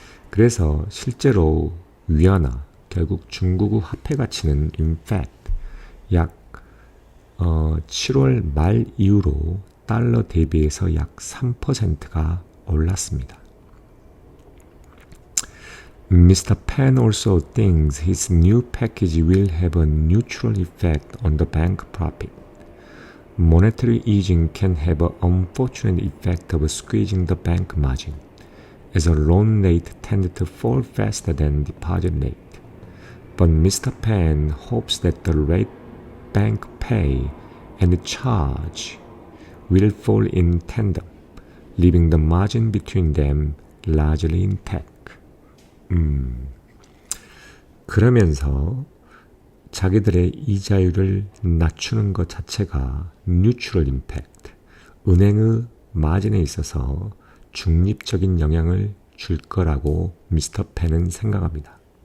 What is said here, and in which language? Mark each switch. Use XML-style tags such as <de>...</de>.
<ko>그래서 실제로 위안화, 결국 중국의 화폐 가치는</ko> <en>in fact</en> <ko>약 7월 말 이후로 달러 대비해서 약 3%가 올랐습니다.</ko> <en>Mr. Pan also thinks his new package will have a neutral effect on the bank profit. Monetary easing can have an unfortunate effect of squeezing the bank margin, as a loan rate tends to fall faster than deposit rate. But Mr. Pan hopes that the rate banks pay and charge will fall in tandem, leaving the margin between them largely intact.</en> <ko>그러면서 자기들의 이자율을 낮추는 것 자체가</ko> <en>neutral impact,</en> <ko>은행의 마진에 있어서 중립적인 영향을 줄 거라고 미스터 펜은 생각합니다.</ko>